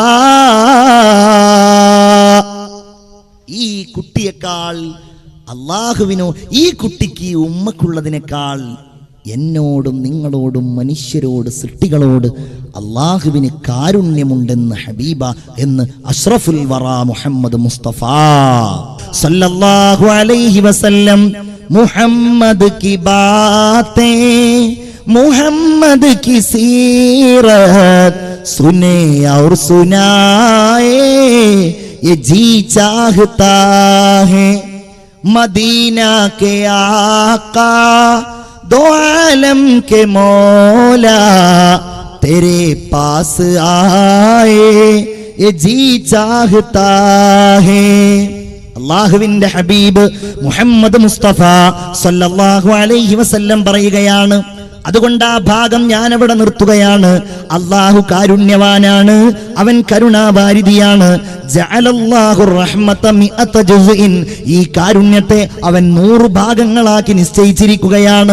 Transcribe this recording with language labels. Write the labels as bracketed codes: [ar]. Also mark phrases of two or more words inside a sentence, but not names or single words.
[ml] ഈ കുട്ടിയേക്കാൾ അല്ലാഹുവിനോ ഈ കുട്ടിക്ക് ഉമ്മക്കുള്ളതിനേക്കാൾ എന്നോടും നിങ്ങളോടും മനുഷ്യരോട് സൃഷ്ടികളോട് അല്ലാഹുവിന് കാരുണ്യമുണ്ടെന്ന് ഹബീബ എന്ന് [ar] أشرف الورى [ml] മുഹമ്മദ് മുസ്തഫ [ar] صلى الله عليه وسلم. [ur] محمد کی باتیں محمد کی سیرت سنے اور سنائے یہ جی چاہتا ہے مدینہ کے آقا دو عالم کے مولا تیرے پاس آئے یہ جی چاہتا ہے. [ml] അല്ലാഹുവിന്റെ ഹബീബ് മുഹമ്മദ് മുസ്തഫ [ar] صلى الله عليه وسلم [ml] പറയുകയാണ്. അതുകൊണ്ട് ആ ഭാഗം ഞാൻ അവിടെ നിർത്തുകയാണ്. അല്ലാഹു കാരുണ്യവാനാണ്, അവൻ കരുണാവാരിധിയാണ്. [ar] جعل الله الرحمة مائة جزء, [ml] ഈ കാരുണ്യത്തെ അവൻ 100 ഭാഗങ്ങളാക്കി നിശ്ചയിച്ചിരിക്കുകയാണ്.